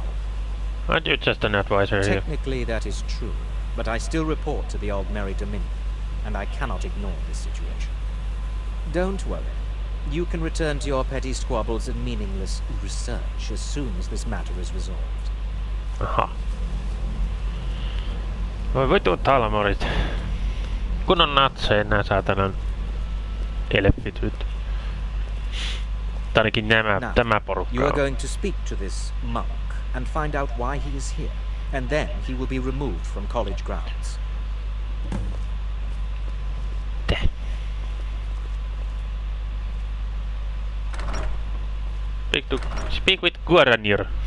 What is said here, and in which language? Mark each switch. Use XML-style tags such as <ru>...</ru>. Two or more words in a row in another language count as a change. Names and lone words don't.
<en>Aren't you just an advisor here? Technically that is true, but I still report to the Old Mary Dominion, and I cannot ignore this situation. Don't worry. You can return to your petty squabbles and meaningless research as soon as this matter is resolved.</en> <fi>Aha. Voi vitut talmorit. Kun on natseja nää saatanan elfityt. Ainakin tämä porukka.</fi> <en>You are going to speak to this monk and find out why he is here, and then he will be removed from college grounds. Speak with Guaranir.</en>